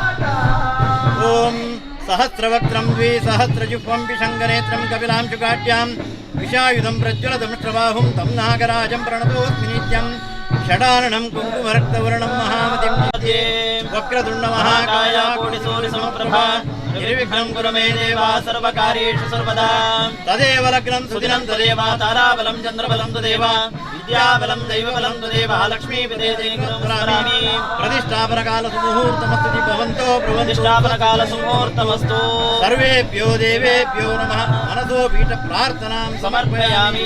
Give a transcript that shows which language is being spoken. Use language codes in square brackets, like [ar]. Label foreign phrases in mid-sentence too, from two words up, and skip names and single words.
[sa] ಓಂ ಸಹಸ್ರವಕ್ತ್ರಂ ದ್ವಿಸಹಸ್ರಜುಹ್ವಂ ವಿಶಂಗನೇತ್ರಂ ಕಪಿಲಾಂ ಶುಕಾಢ್ಯಾಂ ವಿಷಾಯುಧಂ ಪ್ರಜ್ವಲದಮೃಷ್ಟಬಾಹುಂ ತಂ ನಾಗರಾಜಂ ಪ್ರಣತೋಸ್ಮಿ ನಿತ್ಯಂ ಷಡಾನನಂ ಕುಂಕುಮರಕ್ತವರ್ಣಂ ಮಹಾಮತಿಂ ವಕ್ರತುಂಡ ಮಹಾಕಾಯ ಕೋಟಿಸೂರ್ಯ ಸಮಪ್ರಭಾ ನಿರ್ವಿಘ್ನಂ ಕುರು ಮೇ ದೇವ ಸರ್ವಕಾರ್ಯೇಷು ಸರ್ವದಾ ತದೇವ ಲಗ್ನಂ ಸುದಿನಂ ತದೇವ ತಾರಾಬಲಂ ಚಂದ್ರಬಲಂ ತದೇವ ವಿದ್ಯಾಬಲಂ ದೈವಬಲಂ ತದೇವ ಲಕ್ಷ್ಮೀಪದೇ ದೇವರಾಮಿ ಪ್ರತಿಷ್ಠಾಪನಕಾಲ ಸುಮುಹೂರ್ತಮಸ್ತು ಭವಂತೋ ಪ್ರತಿಷ್ಠಾಪನಕಾಲ ಸುಮುಹೂರ್ತಮಸ್ತು ಸರ್ವೇಭ್ಯೋ ದೇವೇಭ್ಯೋ ನಮಃ ಮನಸೋ ಪೀಠ ಪ್ರಾರ್ಥನಾಂ ಸಮರ್ಪಯಾಮಿ.